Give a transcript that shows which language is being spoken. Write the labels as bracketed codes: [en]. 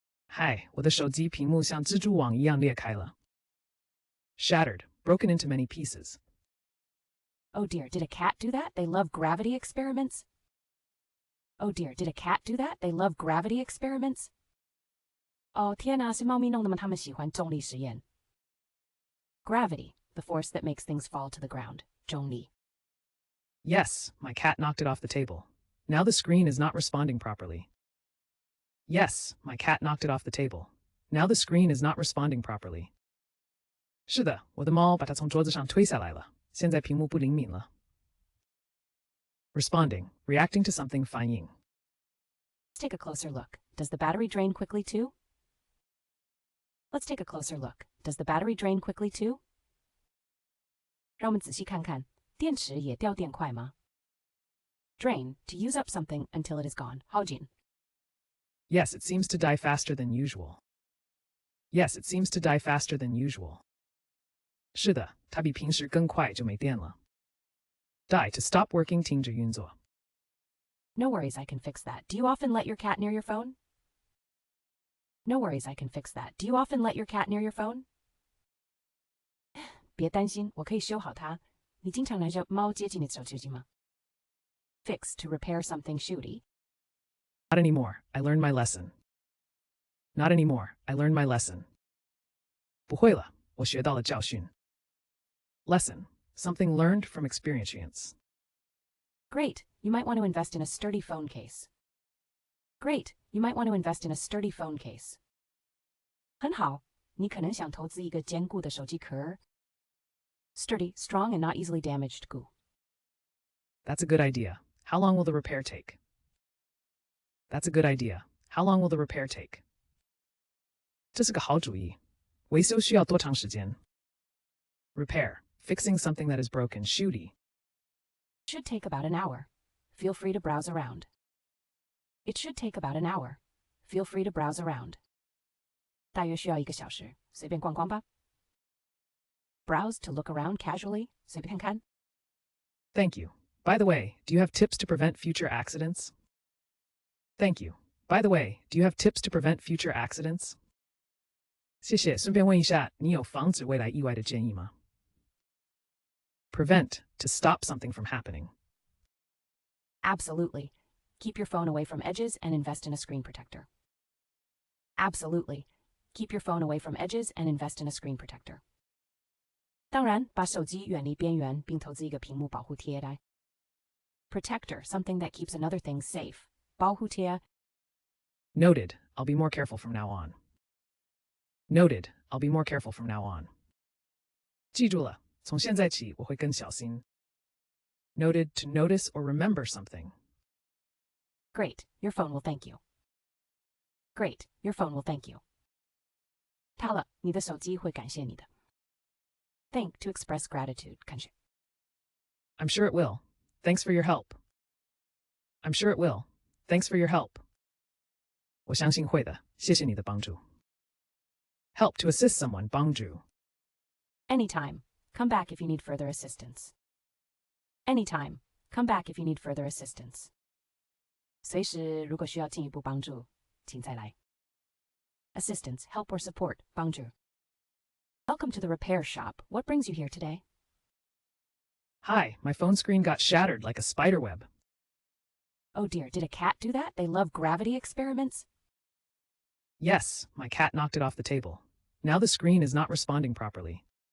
[zh] Hi, 我的手机屏幕像蜘蛛网一样裂开了。 [en] Shattered, broken into many pieces. Oh dear, did a cat do that? They love gravity experiments? Oh dear, did a cat do that? They love gravity experiments? [zh] 哦，天哪，是猫咪弄的吗？它们喜欢重力实验。 [en] Gravity, the force that makes things fall to the ground. [zh] 重力。 [en] Yes, my cat knocked it off the table. Now the screen is not responding properly. Yes, my cat knocked it off the table. Now the screen is not responding properly. [zh] 是的，我的猫把它从桌子上推下来了。现在屏幕不灵敏了。 [en] Responding, reacting to something [zh] 反应。 [en] Let's take a closer look. Does the battery drain quickly too? Let's take a closer look. Does the battery drain quickly too? [zh] 让我们仔细看看，电池也掉电快吗? [en] Drain, to use up something until it is gone. [zh] 耗尽。 [en] Yes, it seems to die faster than usual. Yes, it seems to die faster than usual. [zh] 是的，它比平时更快就没电了。 [en] Die, to stop working [zh] 停止运作。 [en] No worries, I can fix that. Do you often let your cat near your phone? No worries, I can fix that. Do you often let your cat near your phone? [zh] 别担心，我可以修好它。你经常让猫接近你的手机吗? [en] Fix, to repair something shooty. Not anymore. I learned my lesson. Not anymore. I learned my lesson. [zh] 不会了，我学到了教训。 [en] Lesson, something learned from experience. Great. You might want to invest in a sturdy phone case. Great. You might want to invest in a sturdy phone case. [zh] 很好，你可能想投资一个坚固的手机壳。 [en] Sturdy, strong and not easily damaged [zh] 固。 [en] That's a good idea. How long will the repair take? That's a good idea. How long will the repair take? [zh] 这是个好主意。维修需要多长时间? [en] Repair, fixing something that is broken, shooty. Should take about an hour. Feel free to browse around. It should take about an hour. Feel free to browse around. [zh] 大约需要1个小时，随便逛逛吧。 [en] Browse to look around casually, [zh] 随便看看。 [en] Thank you. By the way, do you have tips to prevent future accidents? Thank you. By the way, do you have tips to prevent future accidents? [zh] 谢谢，顺便问一下，你有防止未来意外的建议吗? [en] Prevent, to stop something from happening. Absolutely. Keep your phone away from edges and invest in a screen protector. Absolutely. Keep your phone away from edges and invest in a screen protector. [zh] 当然，把手机远离边缘，并投资一个屏幕保护贴带。 [en] Protector, something that keeps another thing safe. [zh] 保护贴。 [en] Noted. I'll be more careful from now on. Noted. I'll be more careful from now on. [zh] 记住了，从现在起我会更小心。 [en] Noted to notice or remember something. Great, your phone will thank you. Great, your phone will thank you. [zh] 好了，你的手机会感谢你的。 [en] Thank to express gratitude, [zh] 感谢。 [en] I'm sure it will. Thanks for your help. I'm sure it will. Thanks for your help. [zh] 我相信会的，谢谢你的帮助。 [en] Help to assist someone, [zh] 帮助。 [en] Anytime, come back if you need further assistance. Anytime, come back if you need further assistance. [zh] 随时如果需要进一步帮助，请再来。 [en] Assistance, help or support, [zh] 帮助。 [en] Welcome to the repair shop. What brings you here today? Hi, my phone screen got shattered like a spider web. Oh dear, did a cat do that? They love gravity experiments. Yes, my cat knocked it off the table. Now the screen is not responding properly.